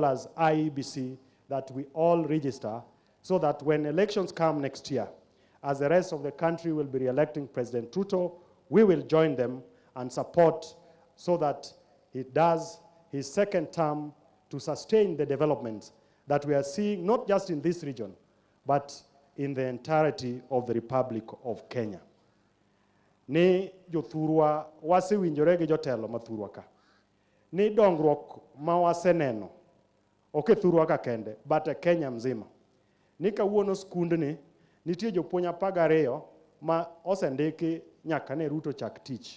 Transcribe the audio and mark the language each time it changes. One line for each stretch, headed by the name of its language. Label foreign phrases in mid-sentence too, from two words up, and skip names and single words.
English: as IEBC, that we all register so that when elections come next year, as the rest of the country will be re-electing President Ruto, we will join them and support so that he does his second term to sustain the developments that we are seeing, not just in this region, but in the entirety of the Republic of Kenya.
Luo (Kenya and Tanzania): Ni jothurwa wasewinjore gi jotelo mathurwa ka. Ni dongruok ma waseneno, ok thurwa ka kende, but Kenya mzima. Ni kawuono skundni, nitie jopuonj 12 ma osendiki nyaka ne Ruto chak tich.